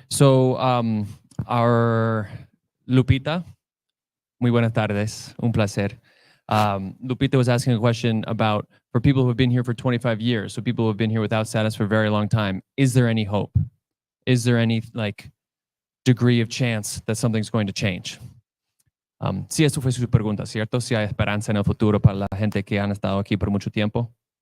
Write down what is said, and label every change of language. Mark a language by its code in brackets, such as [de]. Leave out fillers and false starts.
[es] So our Lupita, muy buenas tardes, un placer. [en] Lupita was asking a question about, for people who have been here for 25 years, so people who have been here without status for a very long time, is there any hope? Is there any degree of chance that something's going to change? [es] Sí, eso fue su pregunta, ¿cierto? Si hay esperanza en el futuro para la gente que han estado aquí por mucho tiempo.